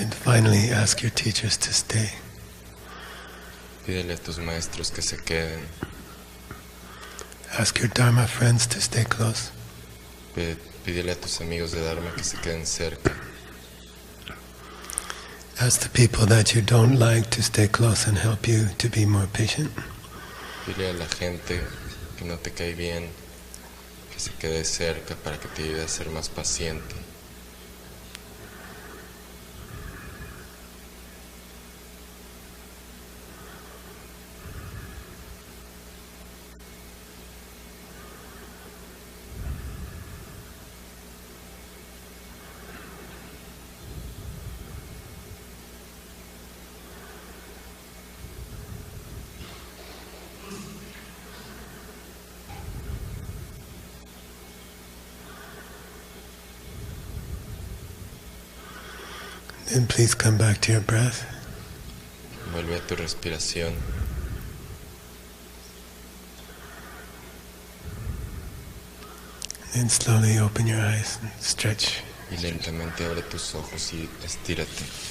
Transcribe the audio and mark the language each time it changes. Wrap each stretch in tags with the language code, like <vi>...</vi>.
<en>finally ask your teachers to stay.</en> <es>Pídele a tus maestros que se queden.</es> <en>Ask your Dharma friends to stay close.</en> <es>Pídele a tus amigos de Dharma que se queden cerca.</es> <en>Ask the people that you don't like to stay close and help you to be more patient.</en> <es>Pídele a la gente que no te cae bien que se quede cerca para que te ayude a ser más paciente.</es> <en>Then please come back to your breath.</en> <es>Vuelve a tu respiración.</es> <en>Then slowly open your eyes and stretch.</en> <es>Y lentamente abre tus ojos y estírate.</es>